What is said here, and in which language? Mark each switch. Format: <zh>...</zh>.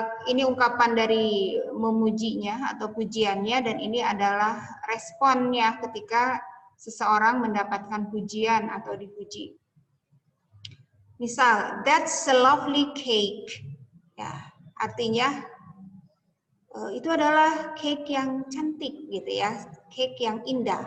<id>Ini ungkapan dari memujinya atau pujiannya, dan ini adalah responnya ketika seseorang mendapatkan pujian atau dipuji.</id> <en>Misal, that's a lovely cake.</en> <id>Ya, artinya itu adalah cake yang cantik, gitu ya, cake yang indah.</id>